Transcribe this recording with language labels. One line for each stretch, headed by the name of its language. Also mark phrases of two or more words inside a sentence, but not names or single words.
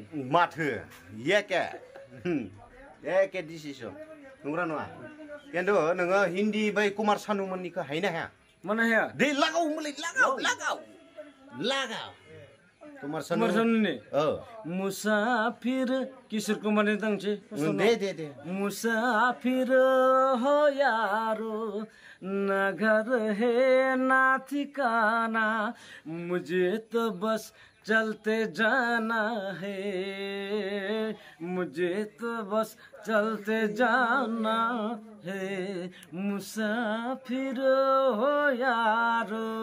Bodo: माथो एके डिसिसन नंगौना नङा खिन्थु नोङो हिन्दी बै कुमार सानुमोननिखौ हायनो हाया मानो हाया दे लागाव होनबालाय लागाव कुमार सानुनि मुसाफिर किशोर कुमारनि दांसे दे
Hindi: मुसाफिर हो यारो ना घर है ना ठिकाना मुझे तो बस चलते जाना है मुझे तो बस चलते जाना है मुसाफिर हो यारो